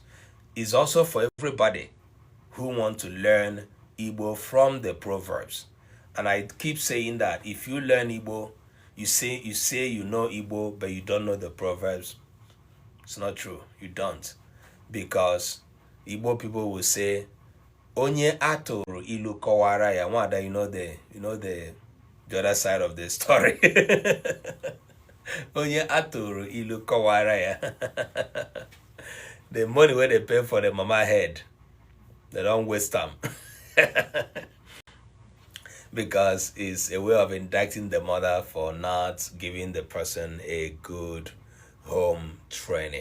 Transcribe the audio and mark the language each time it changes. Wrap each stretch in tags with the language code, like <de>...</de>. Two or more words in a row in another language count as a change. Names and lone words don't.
<en>It's also for everybody who want to learn Igbo from the proverbs. And I keep saying that if you learn Igbo, you say you know Igbo, but you don't know the proverbs. It's not true. You don't. Because Igbo people will say,</en> <ig>Onye atụrụ ilu kọwara ya. Nwada,</ig> <en>you know the other side of the story.</en> <ig>Onye atụrụ ilu kọwara ya.</ig> <en>The money where they pay for the mama head, they don't waste them. Because it's a way of indicting the mother for not giving the person a good home training.</en>